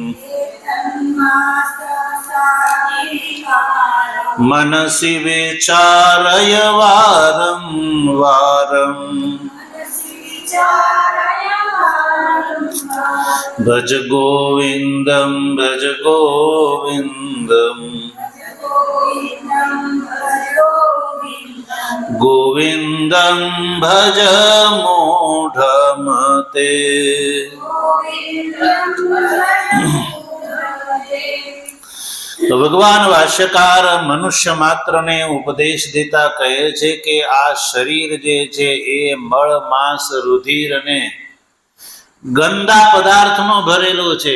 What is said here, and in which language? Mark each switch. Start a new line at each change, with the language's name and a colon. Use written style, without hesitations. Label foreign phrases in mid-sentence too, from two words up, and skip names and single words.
Sanskrit: मनसि विचारय वारं वारं भज गोविंदम भज गोविंदम गोविंदम भज मूढमते.
Gujarati: તો ભગવાન ભાષ્યકાર મનુષ્ય માત્રને ઉપદેશ દેતા કહે છે કે આ શરીર જે છે એ મળ માંસ રુધિર અને ગંદા પદાર્થનો ભરેલો છે.